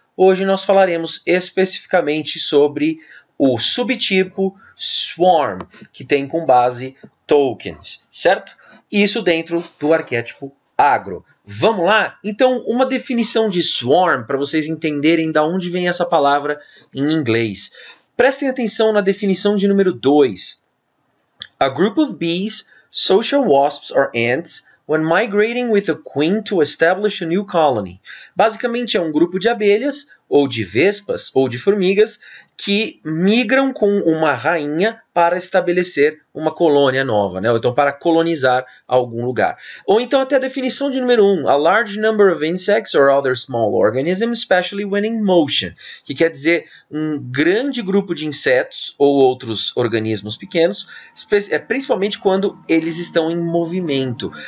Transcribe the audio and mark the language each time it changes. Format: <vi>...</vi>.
<pt>Hoje nós falaremos especificamente sobre o subtipo Swarm, que tem como base tokens, certo? Isso dentro do arquétipo agro. Vamos lá? Então, uma definição de Swarm, para vocês entenderem de onde vem essa palavra em inglês. Prestem atenção na definição de número 2.</pt> <en>A group of bees, social wasps or ants, when migrating with a queen to establish a new colony.</en> <pt>Basicamente é um grupo de abelhas, ou de vespas, ou de formigas, que migram com uma rainha para estabelecer uma colônia nova, né? Ou então para colonizar algum lugar. Ou então até a definição de número 1,</pt> <en>a large number of insects or other small organisms, especially when in motion,</en> <pt>que quer dizer um grande grupo de insetos ou outros organismos pequenos, principalmente quando eles estão em movimento.</pt>